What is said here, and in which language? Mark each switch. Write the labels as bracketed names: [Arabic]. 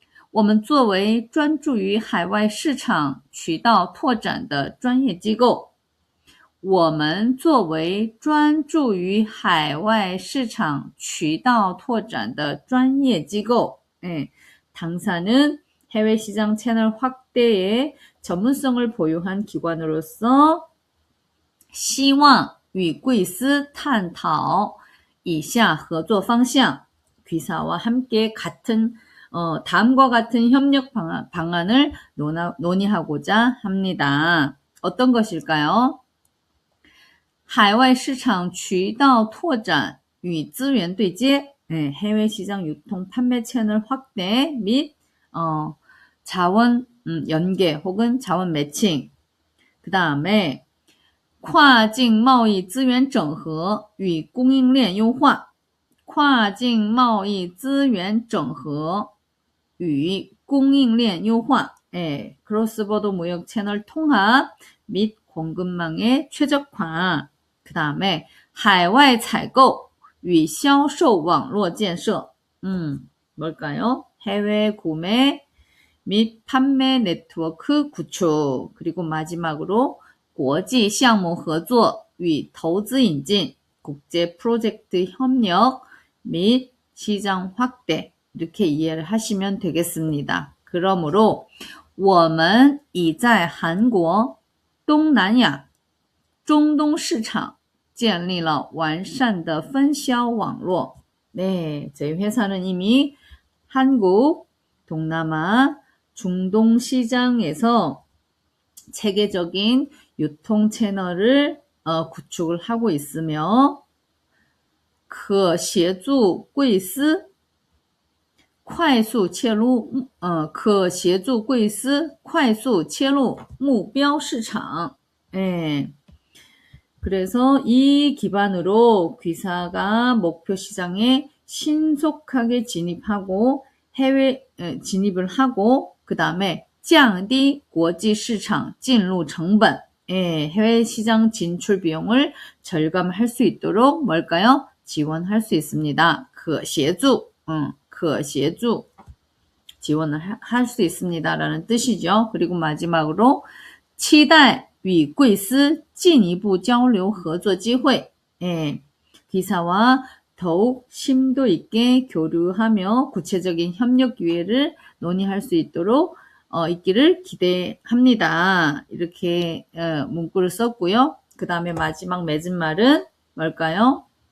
[Chinese] 我们作为专注于海外市场渠道拓展的专业机构，我们作为专注于海外市场渠道拓展的专业机构, [Korean] 당사는 해외 시장 채널 확대에 전문성을 보유한 기관으로서 [Chinese] 希望与贵司探讨以下合作方向. [Korean] 귀사와 함께 다음과 같은 협력 방안을 논의하고자 합니다. 어떤 것일까요? [Chinese] 海外市场渠道拓展与资源对接. [Korean] 해외 시장 유통 판매 채널 확대 및 자원 연계 혹은 자원 매칭. 그 다음에 [Chinese] 跨境贸易资源整合与供应链优化. 跨境贸易资源整合与供应链优化. [Korean] 크로스보더 무역 채널 통합 및 공급망의 최적화. 그 다음에 [Chinese] 海外采购与销售网络建设. [Korean] 뭘까요? 해외 구매 및 판매 네트워크 구축. 그리고 마지막으로 [Chinese] 国际项目合作与投资引进, [Korean] 국제 프로젝트 협력 및 시장 확대. 이렇게 이해를 하시면 되겠습니다. 그러므로 [Chinese] 我们已在韩国、东南亚、中东市场建立了完善的分销网络. [Korean] 네, 저희 회사는 이미 한국, 동남아, 중동 시장에서 체계적인 유통 채널을 구축을 하고 있으며 [Chinese] 可协助贵司快速切入可协助贵司快速切入目标市场. [Korean] 예. 그래서 이 기반으로 귀사가 목표 시장에 신속하게 진입하고 해외 진입을 하고 그 다음에 [Chinese] 降低国际市场进入成本. [Korean] 예, 해외 시장 진출 비용을 절감할 수 있도록 뭘까요? 지원할 수 있습니다. [Chinese] 可协助, 可协助 [Korean] 지원을 할 수 있습니다라는 뜻이죠. 그리고 마지막으로 [Chinese] 期待与贵司进一步交流合作机会. [Korean] 예, 기사와 더욱 심도 있게 교류하며 구체적인 협력 기회를 논의할 수 있도록 있기를 기대합니다. 이렇게 문구를 썼고요. 그 다음에 마지막 맺은 말은 뭘까요?